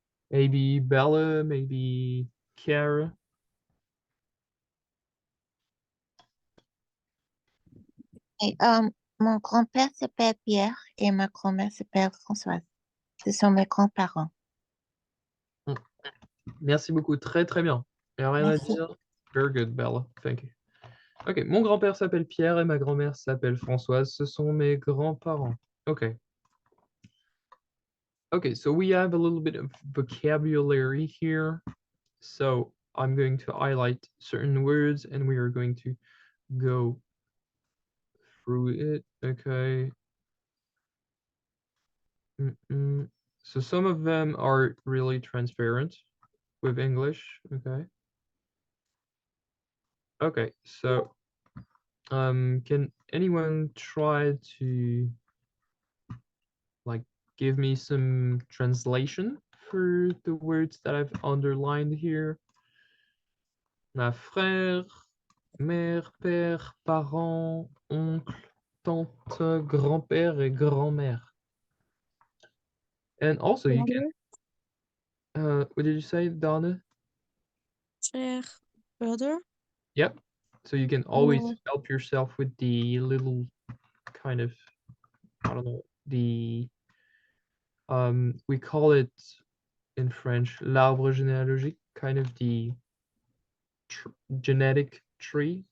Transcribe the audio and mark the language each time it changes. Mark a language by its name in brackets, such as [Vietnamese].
[English] Maybe Bella, maybe Kiara. [French] Et, mon grand-père s'appelle Pierre et ma grand-mère s'appelle Françoise. Ce sont mes grands-parents. Merci beaucoup, très très bien. Il n'y a rien à Merci. [English] dire. Very good, Bella. Thank you. [French] Ok, mon grand-père s'appelle Pierre et ma grand-mère s'appelle Françoise. Ce sont mes grands-parents. [English] Okay. Okay, so we have a little bit of vocabulary here. So I'm going to highlight certain words and we are going to go through it. Okay. So some of them are really transparent with English. Okay. Okay, so Can anyone try to like give me some translation for the words that I've underlined here? [French] Frère, mère, père, parent, oncle, tante, grand-père et grand-mère. [English] And also you can, what did you say, Donna? Frère, brother. Yep. So you can always Or help yourself with the little kind of, I don't know, the, we call it in French, l'arbre généalogique, kind of the genetic tree.